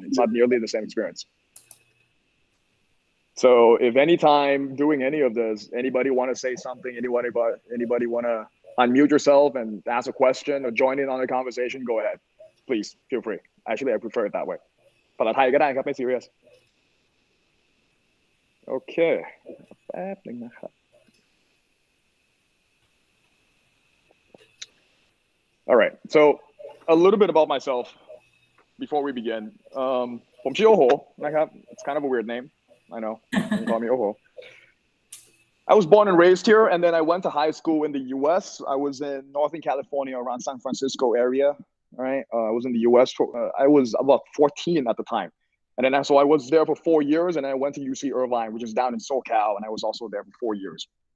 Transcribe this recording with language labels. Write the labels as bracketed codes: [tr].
[en] It's not nearly the same experience. So if anytime doing any of this, anybody want to say something, anybody want to unmute yourself and ask a question or join in on the conversation, go ahead. Please feel free. Actually, I prefer it that way. [th] ภาษาไทยก็ได้ครับไม่ serious. [en] Okay. [th] แป๊บนึงนะครับ [en] All right. So a little bit about myself before we begin. [th] ผมชื่อโอโหนะครับ [en] It's kind of a weird name. I know. You call me Oho. I was born and raised here, and then I went to high school in the U.S. I was in Northern California, around San Francisco area. All right. I was in the U.S. I was about 14 at the time. And then so I was there for 4 years, and I went to UC Irvine, which is down in SoCal, and I was also there for 4 years.